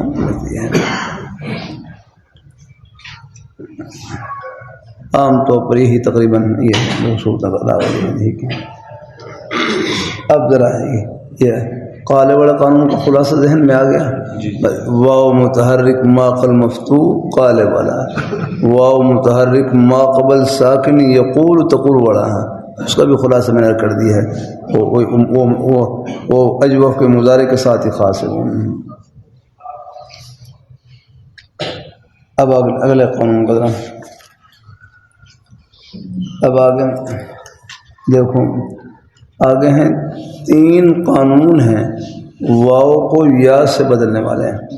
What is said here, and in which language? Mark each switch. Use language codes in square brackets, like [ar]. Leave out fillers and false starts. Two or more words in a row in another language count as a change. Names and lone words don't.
[ur] عام طور پر یہی تقریباً یہ صورت ادا ہوئی. اب ذرا یہ قالب والا قانون کا خلاصہ ذہن میں آ گیا. واو متحرک ما قبل مفتوح قالب والا، واو متحرک ما قبل ساکن یقول تقول والا، اس کا بھی خلاصہ میں نے کر دیا ہے. وہ اجوف کے مضارع کے ساتھ ہی خاص ہے. اب اگلے قانون کا اب آگے دیکھو، آگے ہیں 3 قانون ہیں واو کو یا سے بدلنے والے ہیں.